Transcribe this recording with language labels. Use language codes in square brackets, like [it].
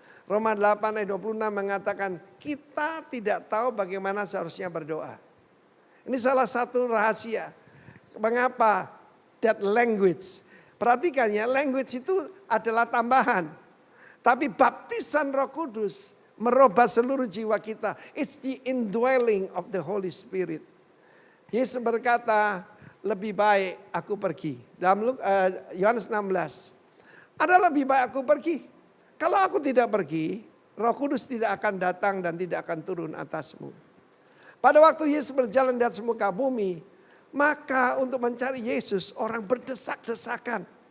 [id] Roma 8 ayat 26 mengatakan, kita tidak tahu bagaimana seharusnya berdoa. Ini salah satu rahasia. Mengapa? [en] That language. [id] Perhatikan ya, language itu adalah tambahan. Tapi baptisan Roh Kudus merubah seluruh jiwa kita. [en] It's the indwelling of the Holy Spirit. [id] Yesus berkata, lebih baik aku pergi. Dalam Yohanes 16. Ada lebih baik aku pergi. Kalau aku tidak pergi, Roh Kudus tidak akan datang dan tidak akan turun atasmu. Pada waktu Yesus berjalan di atas muka bumi, maka untuk mencari Yesus orang berdesak-desakan.